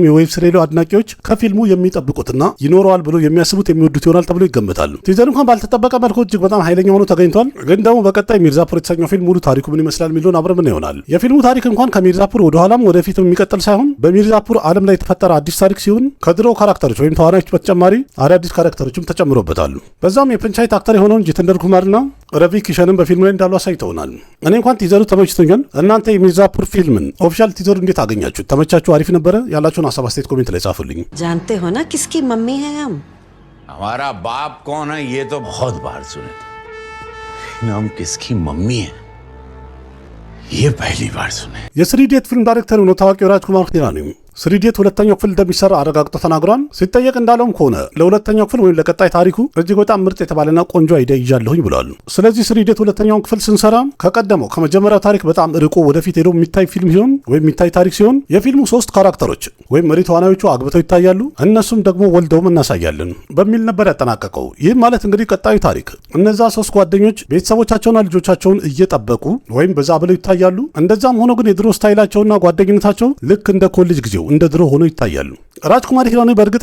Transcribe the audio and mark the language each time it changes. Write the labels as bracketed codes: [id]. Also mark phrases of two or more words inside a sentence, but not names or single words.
[am] የዌብ ሲሪሉ አድናቂዎች ከፊልሙ የሚጠብቁትና ይኖረዋል ብሎ የሚያስቡት የሚወዱት ይሆናል ተብሎ ይገመታል። ቲዘሩ እንኳን ባልተጠበቀ መልኩ እጅግ በጣም ኃይለኛ ሆኖ ተገኝቷል። ግን ደግሞ በቀጣይ ሚርዛፑር የተሰኘው ፊልም ሙሉ ታሪኩ ምን ይመስላል የሚለውን አብረን ምን ይሆናል። የፊልሙ ታሪክ እንኳን ከሚርዛፑር ወደኋላም ወደፊትም የሚቀጥል ሳይሆን በሚርዛፑር ዓለም ላይ የተፈጠረ አዲስ ታሪክ ሲሆን ከድሮ ካራክተሮች ወይም ተዋናዮች በተጨማሪ አዳዲስ ካራክተሮችም ተጨምሮበታል። በዛም የፐንቻይት አክተር የሆነውን ጂተንደር ኩማርና ረቪ ኪሸንን በፊልሙ ላይ እንዳሉ አሳይተውናል። እኔ እንኳን ቲዘሩ ተመችቶኛል። እናንተ የሚርዛፑር ፊልምን ኦፊሻል ቲዘሩ እንዴት አገኛችሁ? ተመቻችሁ? አሪፍ ነበረ? ያላችሁን ሀሳብ አስተያየት ኮሜንት ላይ ጻፉልኝ። [hi] जानते हो ना किसकी मम्मी है हम? हमारा बाप कौन है ये तो बहुत बार सुने थे, हम किसकी मम्मी है ये पहली बार सुने। [am] የስሪዴት ፊልም ዳይሬክተር ነው ታዋቂው ራጅኩማር ሂራኒ። ስሪዴት ሁለተኛው ክፍል እንደሚሰራ አረጋግጦ ተናግሯል። ሲጠየቅ እንዳለውም ከሆነ ለሁለተኛው ክፍል ወይም ለቀጣይ ታሪኩ እጅግ በጣም ምርጥ የተባለና ቆንጆ አይዲያ ይዣለሁኝ ብሏል። ስለዚህ ስሪዴት ሁለተኛውን ክፍል ስንሰራ ከቀደመው ከመጀመሪያው ታሪክ በጣም ርቆ ወደፊት ሄዶ የሚታይ ፊልም ሲሆን ወይም የሚታይ ታሪክ ሲሆን የፊልሙ 3 ካራክተሮች ወይም መሪ ተዋናዮቹ አግብተው ይታያሉ፣ እነሱም ደግሞ ወልደውም እናሳያለን በሚል ነበር ያጠናቀቀው። ይህም ማለት እንግዲህ ቀጣዩ ታሪክ እነዛ 3 ጓደኞች ቤተሰቦቻቸውና ልጆቻቸውን እየጠበቁ ወይም በዛ ብለው ይታያሉ። እንደዛም ሆኖ ግን የድሮ ስታይላቸውና ጓደኝነታቸው ልክ እንደ ኮሌጅ ጊዜው እንደ ድሮ ሆኖ ይታያሉ። ራጅኩማር ሂራኒ በእርግጥ